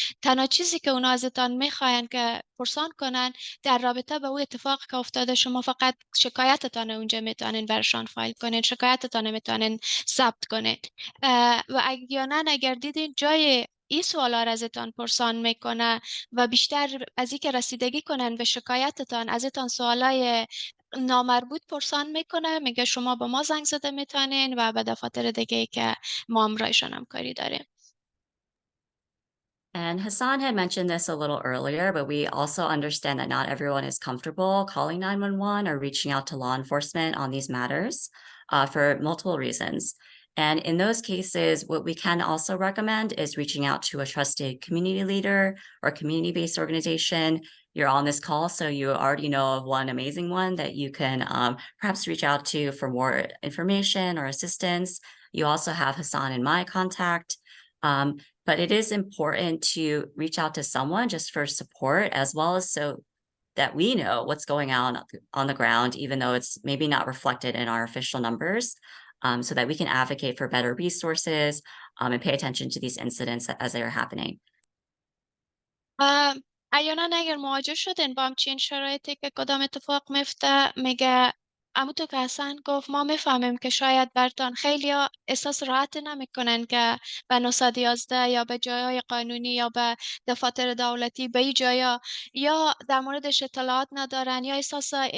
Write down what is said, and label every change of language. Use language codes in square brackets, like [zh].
[fa] تنها چیزی که اونا ازتان میخواین که پرسان کنن در رابطه به او اتفاق که افتاده شما فقط شکایتتان اونجا میتونین برشان فایل کنین، شکایتتان میتونین ثبت کنین و اگر دیدین جای این سوالا را ازتان پرسان میکنه و بیشتر از اینکه رسیدگی کنن به شکایتتان ازتان سوالای نامربوط پرسان میکنه، میگه شما به ما زنگ زده میتونین و به دفاتر دیگه که ما امرایشان همکاری داریم. [en] And Hassan had mentioned this a little earlier, but we also understand that not everyone is comfortable calling 911 or reaching out to law enforcement on these matters for multiple reasons. And in those cases, what we can also recommend is reaching out to a trusted community leader or community-based organization. You're on this call, so you already know of one amazing one that you can perhaps reach out to for more information or assistance. You also have Hassan and my contact. But it is important to reach out to someone just for support, as well as so that we know what's going on the ground, even though it's maybe not reflected in our official numbers, so that we can advocate for better resources and pay attention to these incidents as they are happening. [fa] احیانا اگر مواجه شدین با همچین شرایطی که کدام اتفاق میفته، میگه همونطور که حسن گفت ما میفهمیم که شاید برتان خیلی احساس راحت نمیکنن که به 911 یا به جایهای قانونی یا به دفاتر دولتی به این جایا یا در موردش اطلاعات ندارن یا احساس